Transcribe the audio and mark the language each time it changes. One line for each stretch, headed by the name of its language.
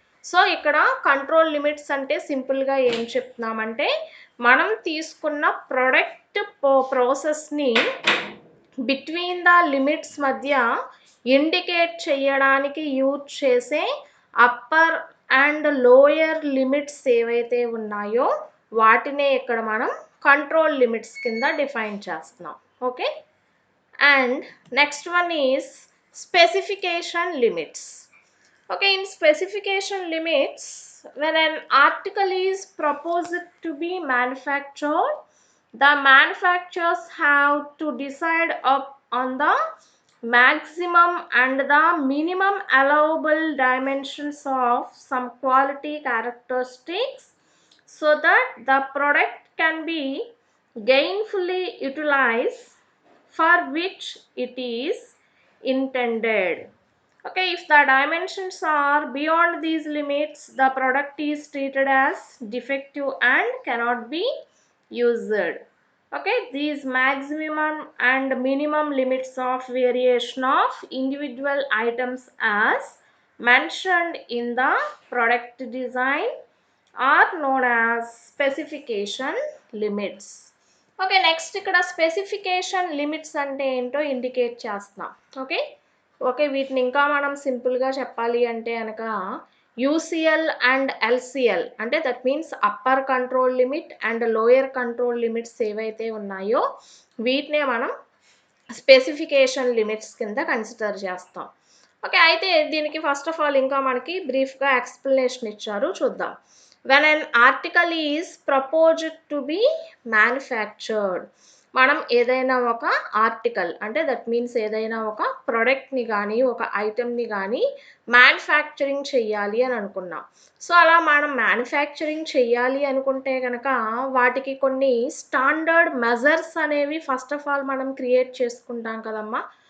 Telugu: So ఇక్కడ control limits అంటే సింపుల్గా ఏం చెప్తున్నామంటే, మనం తీసుకున్న ప్రొడక్ట్ ప్రాసెస్ని బిట్వీన్ ద లిమిట్స్ మధ్య ఇండికేట్ చేయడానికి యూజ్ చేసే అప్పర్ అండ్ లోయర్ లిమిట్స్ ఏవైతే ఉన్నాయో వాటినే ఇక్కడ మనం కంట్రోల్ లిమిట్స్ కింద డిఫైన్ చేస్తున్నాం.
English: Okay, and next one is specification limits. Okay, in specification limits, when an article is proposed to be manufactured, the manufacturers have to decide on the maximum and the minimum allowable dimensions of some quality characteristics so that the product can be gainfully utilized for which it is intended. Okay, if the dimensions are beyond these limits, the product is treated as defective and cannot be used. Okay, these maximum and minimum limits of variation of individual items as mentioned in the product design are known as specification limits.
Telugu: Okay, next ఇక్కడ specification limits అంటే ఏంటో indicate చేస్తున్నాం. Okay okay వీటిని ఇంకా మనం సింపుల్గా చెప్పాలి అంటే కనుక UCL అండ్ LCL అంటే that means upper control limit and lower control limits ఏవైతే ఉన్నాయో వీటినే మనం స్పెసిఫికేషన్ లిమిట్స్ కింద కన్సిడర్ చేస్తాం. ఓకే, అయితే దీనికి ఫస్ట్ ఆఫ్ ఆల్ ఇంకా మనకి బ్రీఫ్గా ఎక్స్ప్లెనేషన్ ఇచ్చారు, చూద్దాం.
English: When an article is proposed to be manufactured,
Telugu: మనం ఏదైనా ఒక ఆర్టికల్ అంటే దట్ మీన్స్ ఏదైనా ఒక ప్రొడక్ట్ని కానీ ఒక ఐటెంని కానీ మ్యానుఫ్యాక్చరింగ్ చెయ్యాలి అని అనుకున్నాం. సో అలా మనం మ్యానుఫ్యాక్చరింగ్ చెయ్యాలి అనుకుంటే కనుక వాటికి కొన్ని స్టాండర్డ్ మెజర్స్ అనేవి ఫస్ట్ ఆఫ్ ఆల్ మనం క్రియేట్ చేసుకుంటాం కదమ్మా.